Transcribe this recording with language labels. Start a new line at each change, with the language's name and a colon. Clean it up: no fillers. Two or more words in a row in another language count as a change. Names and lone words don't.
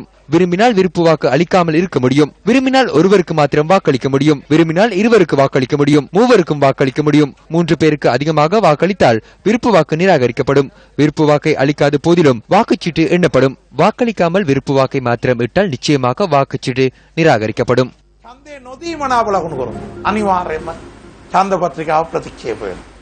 Tamil: விரும்பினால் விருப்பு வாக்கு அளிக்காமல் இருக்க முடியும். விரும்பினால் ஒருவருக்கு மாத்திரம் வாக்களிக்க முடியும். விரும்பினால் இருவருக்கு வாக்களிக்க முடியும். மூவருக்கும் வாக்களிக்க முடியும். 3 பேருக்கு அதிகமாக வாக்களித்தால் விருப்பு வாக்கு நிராகரிக்கப்படும். விருப்பு வாக்கை அளிக்காத போதிலும் வாக்குச்சீட்டு எண்ணப்படும். வாக்களிக்காமல் விருப்பு வாக்கை மாத்திரம் இட்டால் நிச்சயமாக வாக்குச்சீட்டு நிராகரிக்கப்படும்.
Sinhala: ඡන්දේ නොදීම නාබලකුණු කරමු. අනිවාර්යයෙන්ම ඡන්ද පත්‍රිකාව ප්‍රතික්ෂේප වෙනවා.